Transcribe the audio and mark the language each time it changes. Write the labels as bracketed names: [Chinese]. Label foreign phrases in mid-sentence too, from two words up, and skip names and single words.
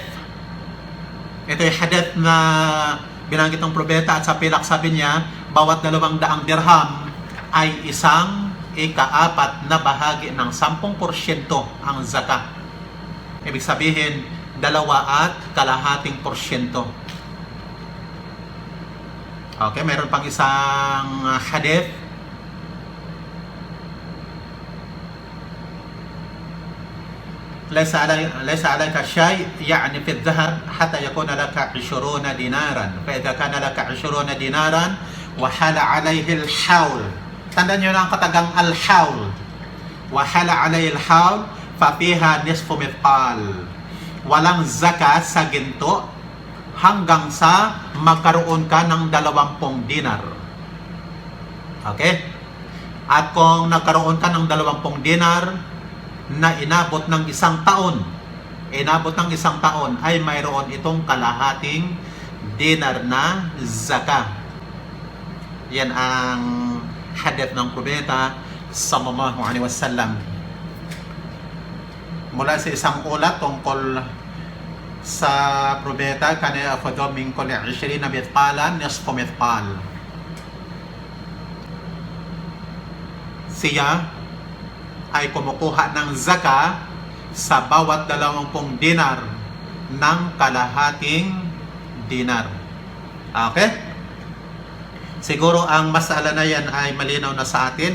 [Filipino] Ito yung hadith na binanggit ng propeta at sa pilak sabi niya, bawat 200 dirham ay isang ika-4 na bahagi ng 10% ang zakat. Ibig sabihin, 2.5%. Okay, meron pang isang hadith. [Arabic] ليس عليك شيء يعني في الذهب حتى يكون لك 20 دينارا فإذا كان لك 20 دينارا وحال عليه الحول [Filipino] Tandaan nyo na ang katagang al-hawl. [Arabic] وحال عليه الحول ففيها نصف مثقال. [Filipino] Walang zakat sa ginto hanggang sa magkaroon ka ng 20 dinar. Okay? At kung nagkaroon ka ng 20 dinar na inabot ng 1 taon, ay mayroon itong kalahating dinar na zakat. Yan ang hadith ng Propeta [Arabic] صلى الله عليه وسلم. [Filipino] Mula sa isang ulat tungkol sa Propeta, [Arabic] كان أفضل من كل 20 مثقالا نصف مثقال. [Filipino] Siya ay kumukuha ng zaka sa bawat 20 dinar ng kalahating dinar. Okay? Siguro ang masala na yan ay malinaw na sa atin.